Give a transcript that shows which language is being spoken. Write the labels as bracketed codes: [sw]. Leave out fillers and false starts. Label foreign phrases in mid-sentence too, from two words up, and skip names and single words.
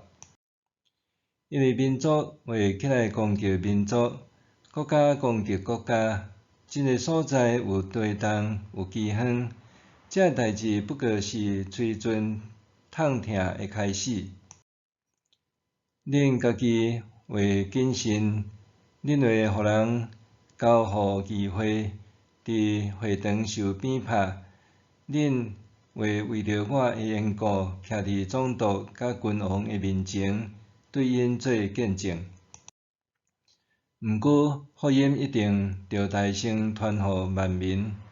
[nan] 因为民族会起来攻击民族，国家攻击国家，真侪所在有地动，有饥荒。这代志不过是催阵痛疼的开始。恁家己会谨慎，恁会互人交互议会，伫会堂受鞭拍。恁会为着我的缘故，徛伫总督甲君王的面前，对因做见证。毋过福音一定着大声传互万民。